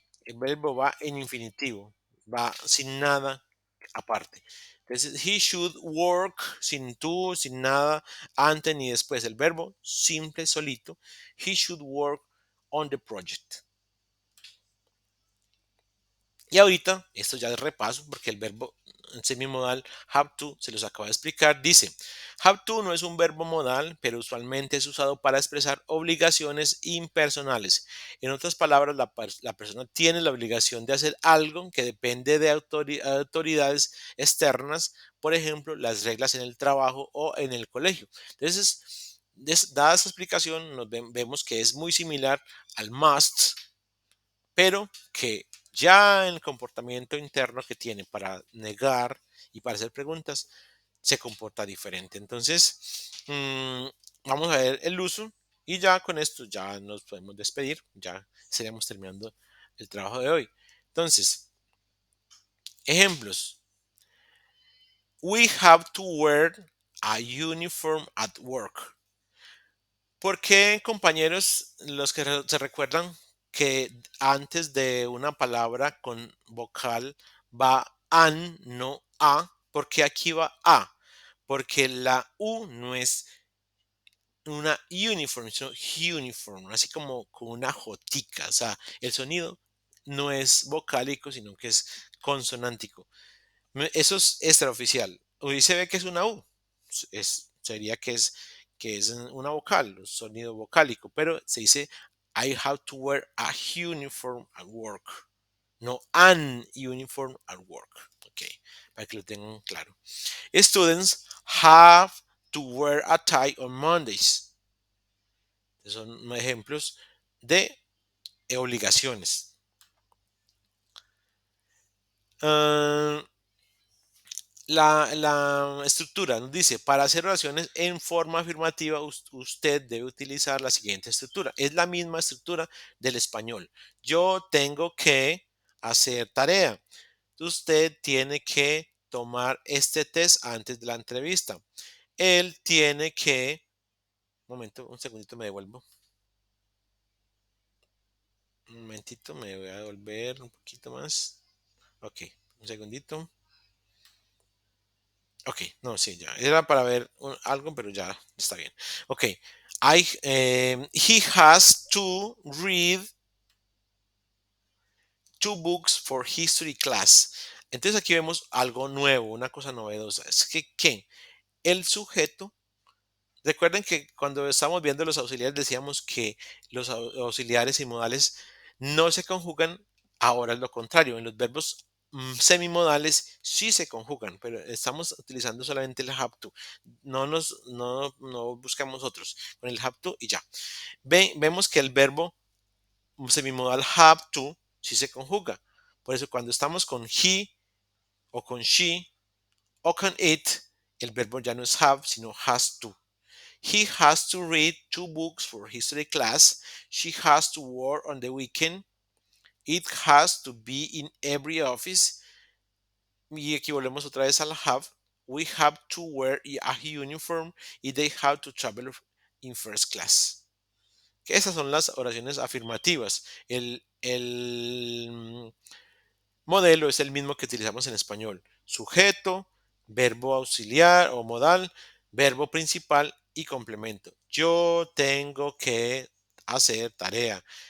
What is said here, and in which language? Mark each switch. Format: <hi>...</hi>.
<es>El verbo va en infinitivo, va sin nada aparte. Entonces,</es> <en>he should work</en> <es>sin tú, sin nada, antes ni después. El verbo simple, solito.</es> <en>He should work on the project.</en> <es>Y ahorita, esto ya es repaso, porque el verbo semimodal have to, se los acabo de explicar, dice, have to no es un verbo modal, pero usualmente es usado para expresar obligaciones impersonales. En otras palabras, la persona tiene la obligación de hacer algo que depende de autoridades externas, por ejemplo, las reglas en el trabajo o en el colegio. Entonces, dada esta explicación, vemos que es muy similar al must, pero que ya el comportamiento interno que tiene para negar y para hacer preguntas se comporta diferente. Entonces, vamos a ver el uso y ya con esto ya nos podemos despedir, ya estaríamos terminando el trabajo de hoy. Entonces, ejemplos.</es> <en>We have to wear a uniform at work.</en> <es>¿Por qué, compañeros, los que se recuerdan que antes de una palabra con vocal va an, no a? ¿Por qué aquí va a? Porque la U no es una uniform, sino uniform, así como con una jotica. O sea, el sonido no es vocálico, sino que es consonántico. Eso es extraoficial. Hoy se ve que es una U. Sería que es una vocal, un sonido vocálico, pero se dice</es> <en>I have to wear a uniform at work,</en> <es>no</es> <en>an uniform at work.</en> <es>Ok, para que lo tengan claro.</es> <en>Students have to wear a tie on Mondays.</en> <es>Son ejemplos de obligaciones. Ah, la estructura nos dice, para hacer oraciones en forma afirmativa, usted debe utilizar la siguiente estructura. Es la misma estructura del español. Yo tengo que hacer tarea. Usted tiene que tomar este test antes de la entrevista. Él tiene que... Un momento, un segundito, me devuelvo. Un momentito, me voy a devolver un poquito más. Ok, un segundito. Ok, no, sí, ya. Era para ver algo, pero ya está bien. Ok.</es> <en>He has to read 2 books for history class.</en> <es>Entonces aquí vemos algo nuevo, una cosa novedosa. Es que el sujeto, recuerden que cuando estamos viendo los auxiliares decíamos que los auxiliares y modales no se conjugan, ahora es lo contrario. En los verbos semimodales sí se conjugan, pero estamos utilizando solamente el have to. No buscamos otros. Con el have to y ya. Vemos que el verbo semimodal have to sí se conjuga. Por eso cuando estamos con he o con she o con it, el verbo ya no es have, sino has to.</es> <en>He has to read 2 books for history class. She has to work on the weekend. It has to be in every office.</en> <es>Y aquí volvemos otra vez al have.</es> <en>We have to wear a uniform y they have to travel in first class.</en> <es>Que esas son las oraciones afirmativas. El modelo es el mismo que utilizamos en español. Sujeto, verbo auxiliar o modal, verbo principal y complemento. Yo tengo que hacer tarea.</es>